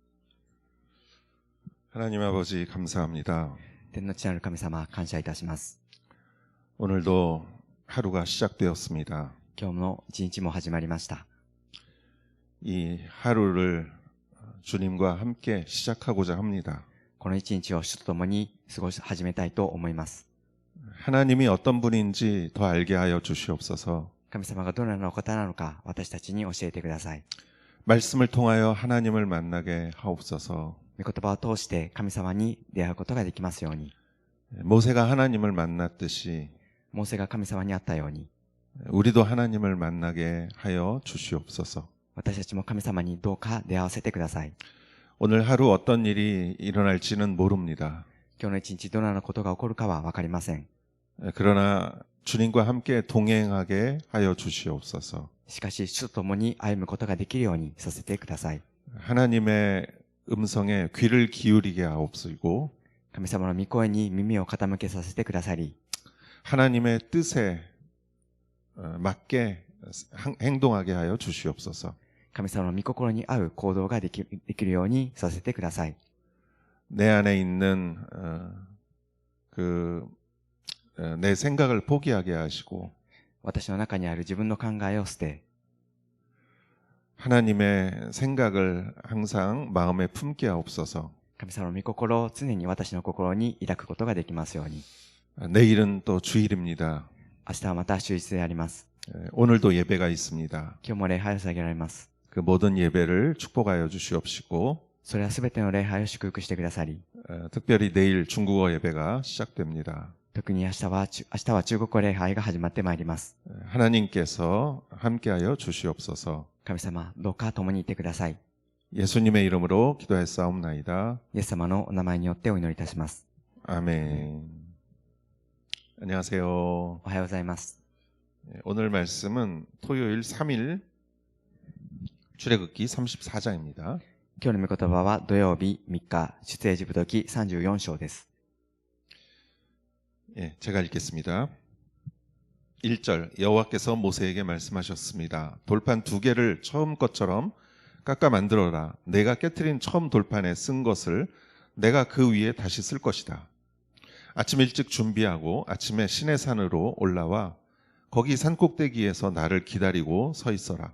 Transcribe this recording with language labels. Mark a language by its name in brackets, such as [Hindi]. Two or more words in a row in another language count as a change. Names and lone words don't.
[Korean] 하나님 아버지 감사합니다. [Japanese] 天の地なる神様、感謝いたします。 [Korean] 오늘도 하루가 시작되었습니다. [Japanese] 今日の一日も始まりました。 [Korean] 이 하루를 주님과 함께 시작하고자 합니다. [Japanese] この一日を主と共に始めたいと思います。 [Korean] 하나님이 어떤 분인지 더 알게 하여 주시옵소서. [Japanese] 神様がどのようなお方なのか、私たちに教えてください。 [Korean] 말씀을 통하여 하나님을 만나게 하옵소서. [Japanese] 御言葉を通して神様に出会うことができますように、 [Korean] 모세가 하나님을 만났듯이 [Japanese] モーセが神様に会ったように、 [Korean] 우리도 하나님을 만나게 하여 주시옵소서. [Japanese] 私たちも神様にどうか出会わせてください。 [Korean] 오늘 하루 어떤 일이 일어날지는 모릅니다. [Japanese] 今日の一日どのようなことが起こるかはわかりません。 [Korean] 그러나 주님과 함께 동행하게 하여 주시옵소서. [Japanese] しかし、主と共に歩むことができるようにさせてください。 [Korean] 하나님의 음성에 귀를 기울이게 하옵시고 [Japanese] 神様の御声に耳を傾けさせてくださり、 [Korean] 하나님의 뜻에 맞게 행동하게 하여 주시옵소서. [Japanese] 神様の御心に合う行動ができるようにさせてください。 [Korean] 내 안에 있는 내 생각을 포기하게 하시고 [Japanese] 私の中にある自分の考えを捨て、 [Korean] 하나님의 생각을 항상 마음에 품게 하옵소서. [Japanese] 神様の御心を常に私の心に抱くことができますように。 [Korean] 내일은 또 주일입니다. [Japanese] 明日はまた終日であります。 [Korean] 오늘도 예배가 있습니다. [Japanese] 今日も礼拝を捧げられます。 [Korean] 그 모든 예배를 축복하여 주시옵시고 [Japanese] それはすべての礼拝を祝福してくださり、 [Korean] 특별히 내일 중국어 예배가 시작됩니다. [Japanese] 特に明日は中国語礼拝が始まってまいります。 [Korean] 하나님께서 함께하여 주시옵소서. [Japanese] 神様、どうか共にいてください。 [Korean] 예수님의 이름으로 기도했사옵나이다. [Japanese] イエス様のお名前によってお祈りいたします。 [Korean] 아멘. 안녕하세요. [Japanese] おはようございます。 [Korean] 오늘 말씀은 토요일 3일 출애굽기 34장입니다. [Japanese] 今日の御言葉は土曜日3日、出エジプト記34章です。 [Korean] 예, 제가 읽겠습니다. 1절 여호와께서 모세에게 말씀하셨습니다. 돌판 2개를 처음 것처럼 깎아 만들어라. 내가 깨트린 처음 돌판에 쓴 것을 내가 그 위에 다시 쓸 것이다. 아침 일찍 준비하고 아침에 시내산으로 올라와 거기 산꼭대기에서 나를 기다리고 서 있어라.